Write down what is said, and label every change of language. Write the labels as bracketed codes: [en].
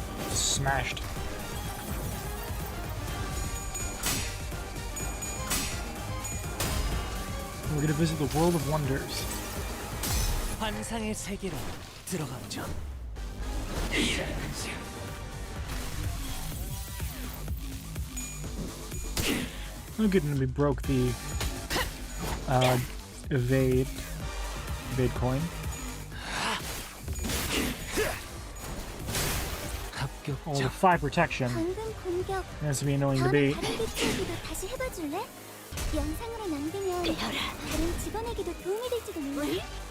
[en] Smashed. We're gonna visit the world of wonders. [ko] 환상의 세계로 들어가보죠. [en] Oh, good, and we broke the evade coin. Oh, the 5 protection. That's to be annoying to beat. [ko] 다시 해봐줄래? 영상으로 남기면 다른 직원에게도 도움이 될지도 몰라.